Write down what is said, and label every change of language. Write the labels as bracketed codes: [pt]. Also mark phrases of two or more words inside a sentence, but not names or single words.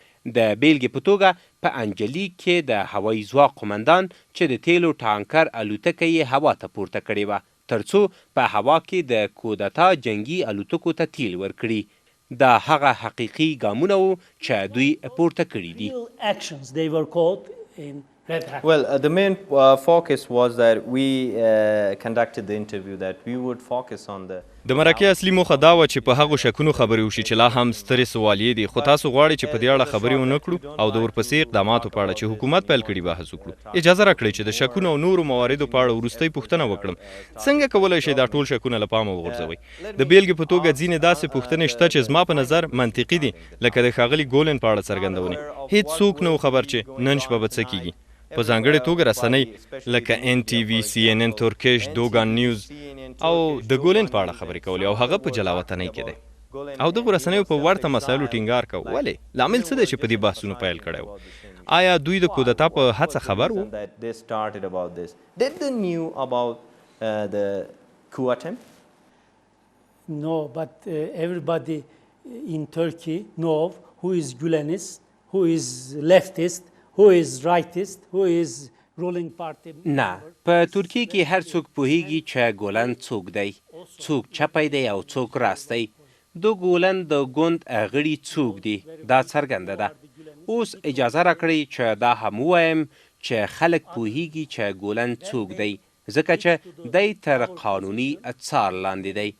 [ps] د بیلګې په توګه په انجلیک کې د هوایي ځواک قمندان چې د تیلو ټانکر الوتکه یې هوا ته پورته کړې وه ترڅو په هوا کې د کودتا جنگي الوتکو ته تیل ورکړي. دا هغه حقیقي ګامونه وو چې دوی پورته کړي دي. [en] actions they were caught in Red Hat. Well, the main focus was that we conducted the interview that we would focus on the [ps] د مرکې اصلي موخه دا وه چې په هغو شکونو خبرې وشي چې لا هم سترې سوالیې دي، خو تاسو غواړئ چې په دې اړه خبرې ونه کړو او د ورپسې اقداماتو په اړه چې حکومت پیل کړي بحث وکړو. اجازه راکړئ چې د شکونو او نورو مواردو په اړه وروستۍ پوښتنه وکړم. څنګه کولی شئ دا ټول شکونه له پامه وغورځوئ؟ د بیلګې په توګه ځینې داسې پوښتنې شته چې زما په نظر منطقي دي، لکه د ښاغلي ګولن په اړه څرګندونې. هیڅوک نه و خبر چې نن شپه به څه کیږي. په ځانګړې توګه رسنۍ لکه NTV، CNN، ترکش، دوګان نیوز او د ګولن په اړه خبرې کولې او هغه په جلاوطنۍ کې دی او دغو رسنیو په ورته مسایلو ټینګار کوو. ولې؟ لامل څه دی چې په دې بحثونو پیل کړی و؟ آیا دوی د کودتا په هڅه خبر وو؟ [en] Did they knew about the coup attempt? No, but everybody in Turkey know who is Gülenist, who is leftist, who is rightist, who is ruling party. [ps] نه، په ترکیه کې هر څوک پوهیږي چې ګولن څوک دی، څوک چپی دی او څوک راست دی. د ګولن د ګوند غړي څوک دي دا څرګنده ده. اوس اجازه راکړئ چې دا هم ووایم چې خلک پوهیږي چې ګولن څوک دی، ځکه چې دی تر قانوني څار لاندې دی.